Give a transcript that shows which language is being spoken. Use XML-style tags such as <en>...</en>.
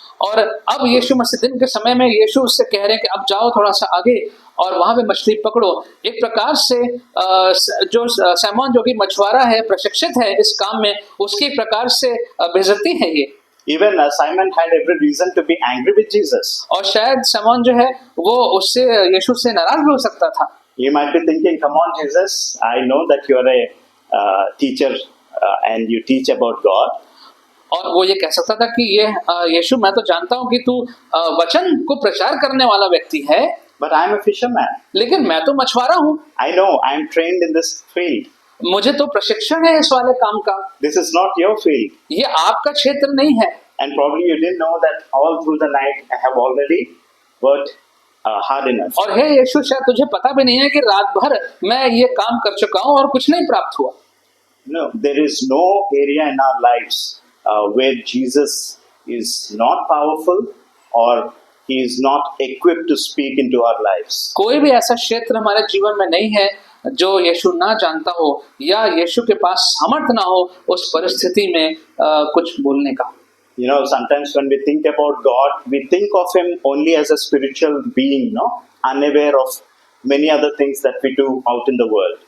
<hi>और अब यीशु मसीह दिन के समय में यीशु उससे कह रहे हैं कि अब जाओ थोड़ा सा आगे और वहां पे मछली पकड़ो। एक प्रकार से जो सैमोन जो कि मछुआरा है, प्रशिक्षित है इस काम में, उसकी एक प्रकार से बेइज्जती है ये।</hi> <en>Even Simon had every reason to be angry with Jesus.</en> <hi>और शायद सैमोन जो है वो उससे यीशु से नाराज भी हो सकता था।</hi> <en>You might be thinking, "Come on, Jesus, I know that you are a teacher and you teach about God."</en> <hi>और वो ये कह सकता था कि ये यीशु मैं तो जानता हूँ कि तू वचन को प्रचार करने वाला व्यक्ति है,</hi> <en>But I am a fisherman.</en> <hi>लेकिन मैं तो मछुआरा हूँ।</hi> <en>I know I am trained in this field.</en> <hi>मुझे तो प्रशिक्षण है इस वाले काम का।</hi> <en>This is not your field.</en> <hi>ये आपका क्षेत्र नहीं है।</hi> <en>And probably you didn't know that all through the night I have already worked hard enough.</en> <hi>और हे यीशु, शायद तुझे पता भी नहीं है कि रात भर मैं ये काम कर चुका हूँ और कुछ नहीं प्राप्त हुआ।</hi> <en>No, there is no area in our lives where Jesus is not powerful or he is not equipped to speak into our lives.</en> <hi>कोई भी ऐसा क्षेत्र हमारे जीवन में नहीं है जो यीशु ना जानता हो या यीशु के पास सामर्थ ना हो उस परिस्थिति में कुछ बोलने का।</hi> <en>You know, sometimes when we think about God, we think of him only as a spiritual being, no, unaware of many other things that we do out in the world.</en>